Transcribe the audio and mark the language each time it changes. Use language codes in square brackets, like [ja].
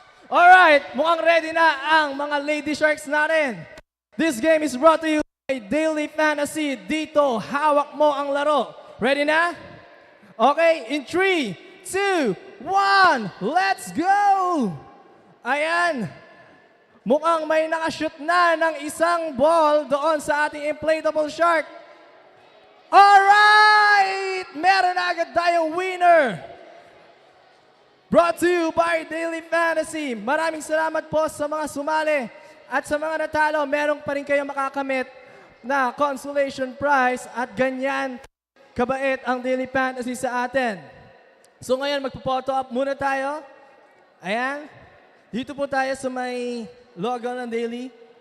[tl] Alright, mukhang ready na ang mga Lady Sharks natin. [en] This game is brought to you by Daily Fantasy. [tl] Dito, hawak mo ang laro. Ready na? Okay, in 3, 2, 1, [en] let's go! [tl] Ayan. Mukhang may nakashoot na ng isang ball doon sa ating inflatable shark. Alright! Meron na agad tayong winner. [en] Brought to you by Daily Fantasy. [tl] Maraming salamat po sa mga sumali. At sa mga natalo, meron pa rin kayong makakamit na consolation prize. At ganyan kabait ang Daily Fantasy sa atin. So ngayon, magpo-photo up muna tayo. Ayan. Dito po tayo sa may logo ng Daily.